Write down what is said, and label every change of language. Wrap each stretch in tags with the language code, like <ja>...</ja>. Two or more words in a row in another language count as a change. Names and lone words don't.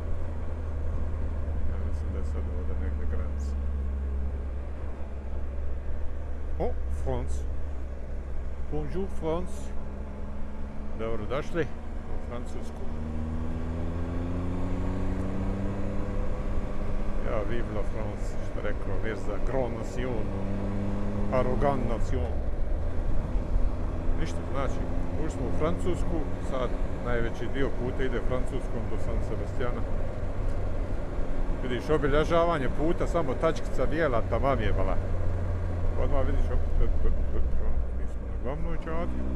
<bs>Ja mislim da je sad ovdje negdje granica. O, France.</bs> <fr>Bonjour France.</fr> <bs>Dobro došli u Francusku. Ja,</bs> <fr>vive la France,</fr> <bs>što je rekao Mirza,</bs> <en>grand nation, arrogant nation.</en> <bs>Ništa, znači, ušli smo u Francusku, sad najveći dio puta ide Francuskom do San Sebastiana. Vidiš, obilježavanje puta, samo tačkica bijela, tamam je bala. Odmah vidiš, mi smo na glavnoj čadi.</bs>